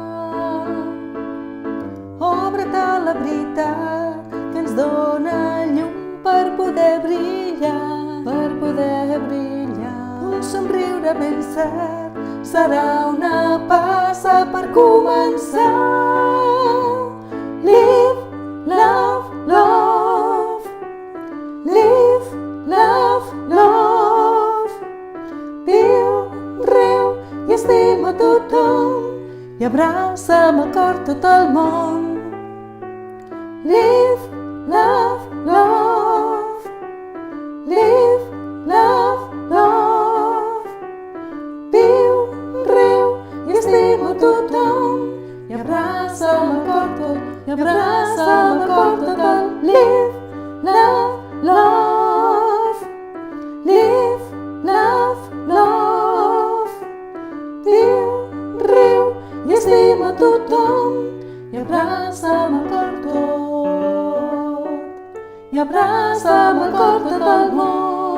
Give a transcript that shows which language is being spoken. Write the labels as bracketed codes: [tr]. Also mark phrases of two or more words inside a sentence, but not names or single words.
[ca] Obre't a la veritat que ens dóna llum per poder brillar, per poder brillar. Un somriure ben cert serà una passa per començar. [en] Live, love, love. Live, love, love. [ca] Viu, riu i estima tothom i abraça amb el cor tot el món. [en] Live, love, love. Live, love, love. [ca] Viu, riu i estima tothom i abraça amb el cor tot, i abraça amb el cor tot el. [en] Live, love, love. Live, love, love. [ca] Viu, riu i estima tothom i abraça amb el cor tot, i abraça amb el cor tot el món.